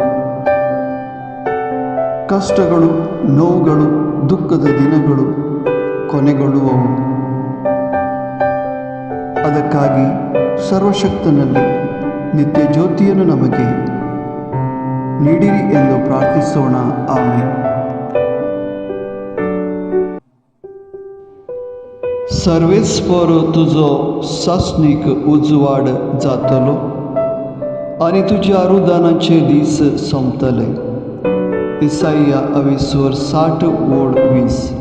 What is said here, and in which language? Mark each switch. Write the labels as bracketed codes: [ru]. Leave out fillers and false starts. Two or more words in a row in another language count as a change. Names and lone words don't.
[kn] ಕಷ್ಟಗಳು, ನೋವುಗಳು, ದುಃಖದ ದಿನಗಳು ಕೊನೆಗೊಳ್ಳುವವು. ಅದಕ್ಕಾಗಿ ಸರ್ವಶಕ್ತನಲ್ಲಿ ನಿತ್ಯ ಜ್ಯೋತಿಯನ್ನು ನಮಗೆ ನೀಡಿರಿ ಎಂದು ಪ್ರಾರ್ಥಿಸೋಣ. ಆಮೆನ್. [kok] सर्वेस्पर तुझो सासणीक उजवाड जातलो आणि तुझ्या रुदानाचे दीस संपतले. इसाया 60:20.